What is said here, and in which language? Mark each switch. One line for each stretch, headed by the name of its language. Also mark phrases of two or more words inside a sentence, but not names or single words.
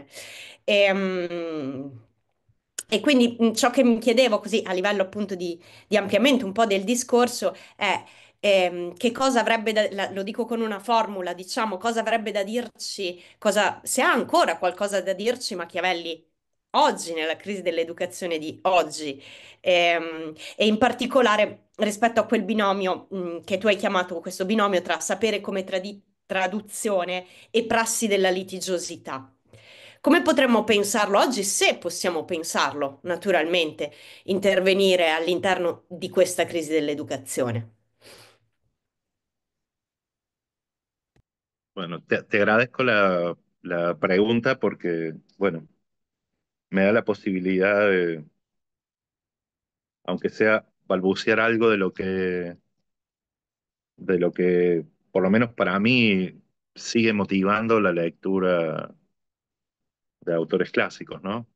Italian: E, e quindi ciò che mi chiedevo così a livello appunto di ampliamento un po' del discorso è che cosa avrebbe da, lo dico con una formula, diciamo, cosa avrebbe da dirci, cosa, se ha ancora qualcosa da dirci Machiavelli oggi, nella crisi dell'educazione di oggi, e in particolare rispetto a quel binomio, che tu hai chiamato questo binomio tra sapere come traduzione e prassi della litigiosità. Come potremmo pensarlo oggi, se possiamo pensarlo, naturalmente, intervenire all'interno di questa crisi dell'educazione?
Spanish: Bueno, te agradezco la pregunta porque, bueno, me da la posibilidad de, aunque sea, balbucear algo de lo que, por lo menos para mí, sigue motivando la lectura de autores clásicos, ¿no?